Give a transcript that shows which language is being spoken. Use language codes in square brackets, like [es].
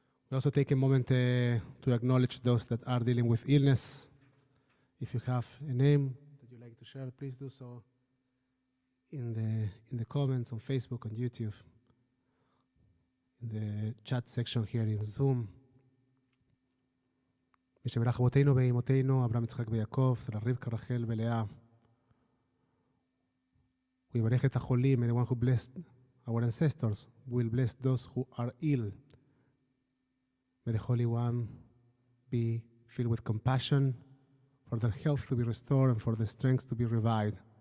[en] We also take a moment to acknowledge those that are dealing with illness. If you have a name that you'd like to share, please do so in the comments on Facebook, on YouTube, in the chat section here in Zoom. [he] משברך אבותינו ואמותינו, אברהם יצחק ויעקב, שרה רבקה רחל ולאה. [en] We [he] יברך את החולים, [en] and the one who blessed our ancestors will bless those who are ill. May the Holy One be filled with compassion for their health to be restored and for their strength to be revived.